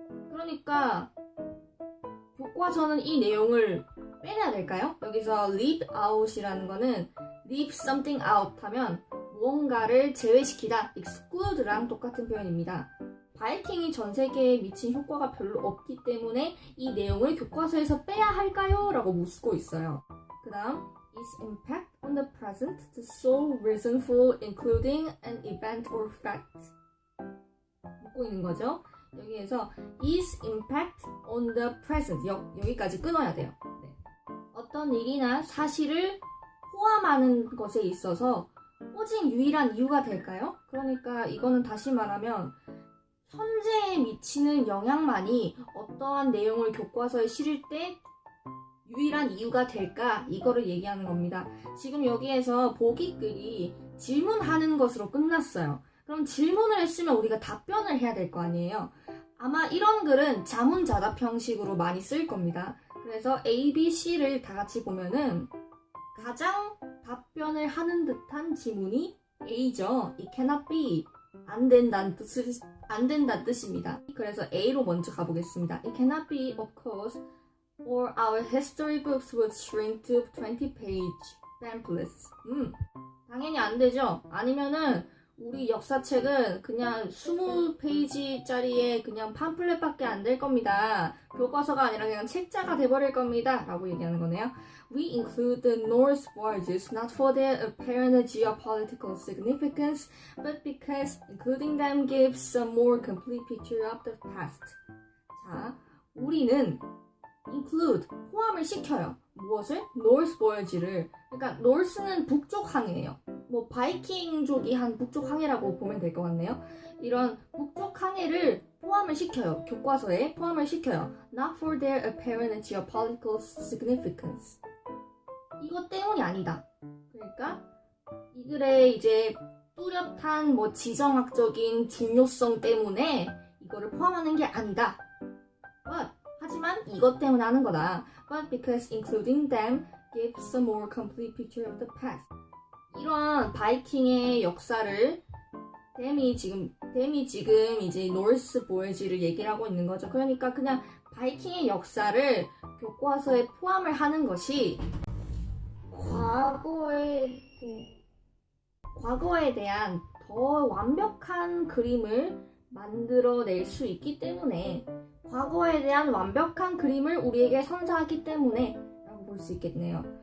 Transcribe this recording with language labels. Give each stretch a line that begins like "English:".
Korean: 그러니까 교과서는 이 내용을 빼내야 될까요? 여기서 leave out이라는 거는
English: leave something out
Korean: 하면 무언가를 제외시키다, exclude랑 똑같은 표현입니다. 바이킹이 전 세계에 미친 효과가 별로 없기 때문에 이 내용을 교과서에서 빼야 할까요? 라고 묻고 있어요. 그 다음
English: Is impact on the present the sole reason for including an event or fact?
Korean: 묻고 있는 거죠. 여기에서
English: is impact on the present
Korean: 여기까지 끊어야 돼요. 네. 어떤 일이나 사실을 포함하는 것에 있어서 오직 유일한 이유가 될까요? 그러니까 이거는 다시 말하면 현재에 미치는 영향만이 어떠한 내용을 교과서에 실을 때 유일한 이유가 될까? 이거를 얘기하는 겁니다. 지금 여기에서 보기글이 질문하는 것으로 끝났어요. 그럼 질문을 했으면 우리가 답변을 해야 될 거 아니에요? 아마 이런 글은 자문자답 형식으로 많이 쓸 겁니다. 그래서 A, B, C를 다 같이 보면은 가장 답변을 하는 듯한 지문이 A죠.
English: It cannot be.
Korean: 안 된다는 뜻입니다. 그래서 A로 먼저 가보겠습니다.
English: It cannot be, of course, or our history books would shrink to 20-page pamphlets.
Korean: 당연히 안 되죠. 아니면은 우리 역사책은 그냥 20페이지짜리의 그냥 팜플렛밖에 안 될 겁니다. 교과서가 아니라 그냥 책자가 돼버릴 겁니다. 라고 얘기하는 거네요.
English: We include the Norse voyages not for their apparent geopolitical significance, but because including them gives a more complete picture of the past.
Korean: 자, 우리는 include, 포함을 시켜요. 무엇을? Norse voyage를. 그러니까 Norse는 북쪽 항해예요. 뭐 바이킹족이 한 북쪽 항해라고 보면 될 것 같네요. 이런 북쪽 항해를 포함을 시켜요. 교과서에 포함을 시켜요.
English: Not for their apparent geopolitical significance.
Korean: 이것 때문이 아니다. 그러니까 이 글의 이제 뚜렷한 뭐 지정학적인 중요성 때문에 이거를 포함하는 게 아니다. But 하지만 이것 때문에 하는 거다.
English: But because including them gives a more complete picture of the past.
Korean: 이런 바이킹의 역사를 댐이 지금 이제 노스 보여지를 얘기를 하고 있는 거죠. 그러니까 그냥 바이킹의 역사를 교과서에 포함을 하는 것이 과거에 대한 더 완벽한 그림을 만들어낼 수 있기 때문에 과거에 대한 완벽한 그림을 우리에게 선사하기 때문에 라고 볼 수 있겠네요.